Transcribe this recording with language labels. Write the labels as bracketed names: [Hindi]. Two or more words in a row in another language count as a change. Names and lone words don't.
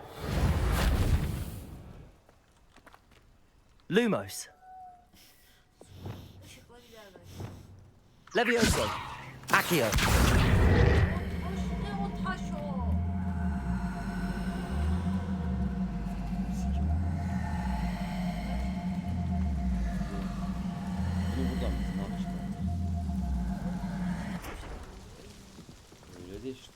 [Turkish] Lumos! Işıkla gider belki. Levioso! Accio! O taş ne, o taş o. Bunu buradan mı? Ne yapmışlar? Öyle de işte.